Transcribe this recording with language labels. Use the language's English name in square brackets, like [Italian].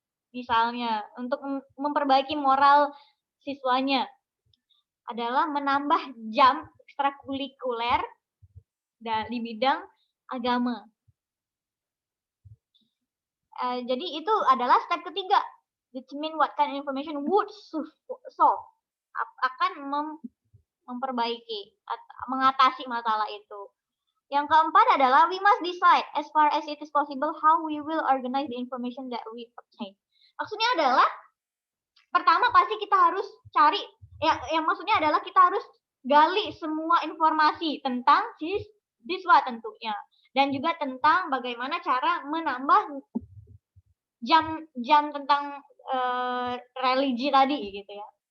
[Indonesian] Misalnya untuk memperbaiki moral siswanya adalah menambah jam ekstrakurikuler di bidang agama. Jadi itu adalah step ketiga. [English] Determine what kind of information would solve. [Indonesian] Akan memperbaiki, mengatasi masalah itu. Yang keempat adalah [English] we must decide as far as it is possible how we will organize the information that we obtain. [Indonesian] Maksudnya adalah pertama pasti kita harus cari yang maksudnya adalah kita harus gali semua informasi tentang siswa tentunya dan juga tentang bagaimana cara menambah jam tentang religi tadi gitu ya.